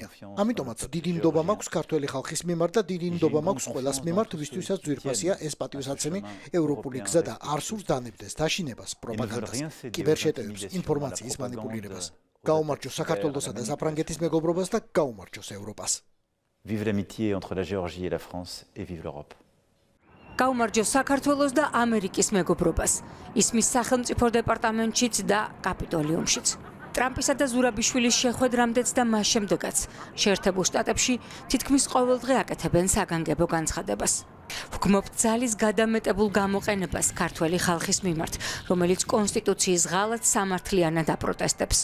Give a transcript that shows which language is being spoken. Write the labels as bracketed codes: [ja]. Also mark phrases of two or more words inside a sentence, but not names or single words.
[ka] ამიტომაც დიდი ნდობა მაქვს ქართველი ხალხის მიმართ და დიდი ნდობა მაქვს ყველას მიმართ, ვისთვისაც ძვირფასია ეს პატივსაცემი ევროპული გზა და არ სურს დანებდეს დაშინებას, პროპაგანდას, კიბერშეტევებს, ინფორმაციის მანიპულირებას. გაუმარჯოს საქართველოსა და საფრანგეთის მეგობრობას და გაუმარჯოს ევროპას. [fr] Vive l'amitié entre la Géorgie et la France et vive l'Europe. [ka] გაუმარჯოს საქართველოს და ამერიკის მეგობრობას. ისმის სახელმწიფო დეპარტამენტშიც და კაპიტოლიუმშიც. ტრამპისა და ზურაბიშვილის შეხვედრამდეც და მას შემდეგაც შეერთებულ შტატებში თითქმის ყოველდღე აკეთებენ საგანგებო განცხადებას. ვგმობთ ძალის გადამეტებულ გამოყენებას ქართველი ხალხის მიმართ, რომელიც კონსტიტუციის ღალატს სამართლიანად აპროტესტებს.